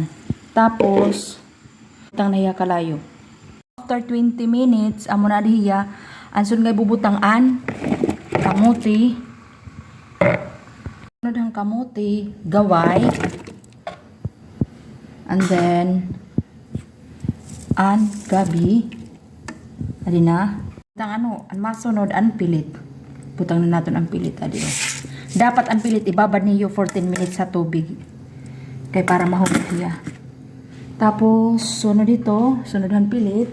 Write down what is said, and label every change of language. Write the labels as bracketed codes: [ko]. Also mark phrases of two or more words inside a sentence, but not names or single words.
[war] Tapos butang na hiya kalayo. [en] After 20 minutes [war] amon na hiya ansun ngay bubutang an kamote. Sunod ang kamote, gaway, [en] and then [war] an gabi. Adi na. Butang ang masunod ang pilit. Butang na natin ang pilit. [tl] Adi o. Dapat ang pilit ibabad niyo 14 minutes sa tubig. Kay para mahugit siya. Tapos sunod dito, sunod ang pilit.